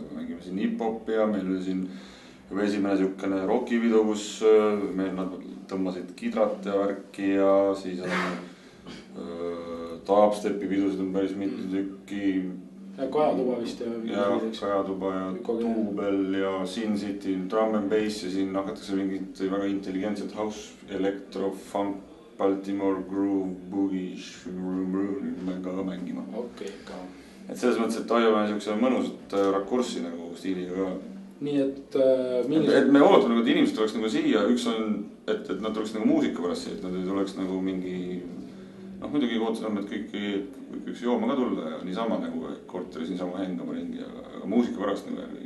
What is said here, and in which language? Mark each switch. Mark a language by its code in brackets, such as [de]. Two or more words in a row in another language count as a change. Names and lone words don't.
[et] Mängime siin hip-hopi ja meil oli siin juba esimene niisugune rockividu, kus meil nad tõmbasid kidrat ja värki ja siis on dubstepi pidusid on päris mitu tükki. Ja Kajatuba vist ja. Ja Kajatuba ja Tuubel ja Sin City, drum and bass ja siin hakatakse mingid väga intelligentset house, elektro, funk, Baltimore Groove, Boogie, ka mängima. Okei, ka. Et selles mõttes, et hoiame niisuguse mõnusat rakurssi nagu stiiliga ka. Nii et et me ootame, et inimesed tuleks nagu siia, üks on, et nad tuleks nagu muusika pärast siia, et nad ei tuleks nagu mingi, noh muidugi ootasime, et kõik võiks jooma ka tulla ja niisama nagu korteris niisama hengama ringi, aga muusika pärast nagu järgi.